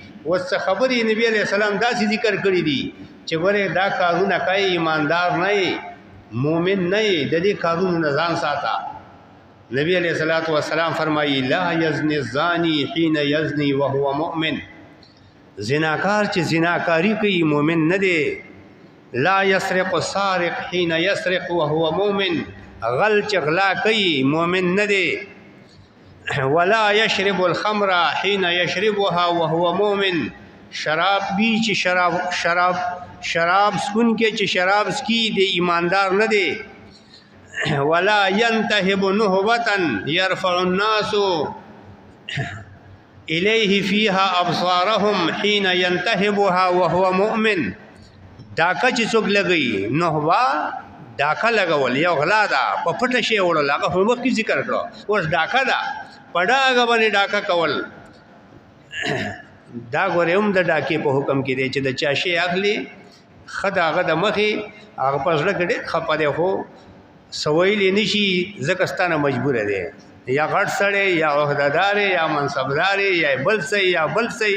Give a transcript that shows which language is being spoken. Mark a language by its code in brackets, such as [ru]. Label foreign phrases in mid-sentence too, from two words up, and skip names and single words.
[ps] اوس څه خبرې نبی علیه السلام داسې ذکر کړي دي چې ګورې دا کارونه کوي ایماندار نه یې، مؤمن نه یې، د دې کارونو نه ځان ساته. [ar] نبی علیه الصلاة والسلام فرمایي لا یزني الزانی حین یزني وهو مؤمن. [ps] زناکار چې زناکاری کوي مؤمن نه دی. [ar] لا یسرق السارق حین یسرق وهو مؤمن. [ps] غل چې غلا کوي مؤمن نه دی. [ar] ولا يشرب الخمر حين يشربها وهو مؤمن. [ps] شراب بی چې شراب سکون کې چې شراب سکی دی ایماندار نه دی. [ar] ولا ينتهب نهبة يرفع الناس إليه فيها أبصارهم حين ينتهبها وهو مؤمن. [ps] ډاکه چې څوک لګي نهبه ډاکه لګول یو غلا ده، په پټه شی وړل، هغه په مخکې ذکر کړو. اوس ډاکه ده په ډاګه باندې ډاکه کول. دا ګورې هم د ډاکې په حکم کې دی چې د چا شی اخلي ښه د هغه د مخې هغه په زړه کې ډېر خفه دی خو څه ویلی نه شي ځکه ستانه مجبوره دی، یا غټ سړی یا عهدهدار یا منصبدار یا بل څه یا بل څه.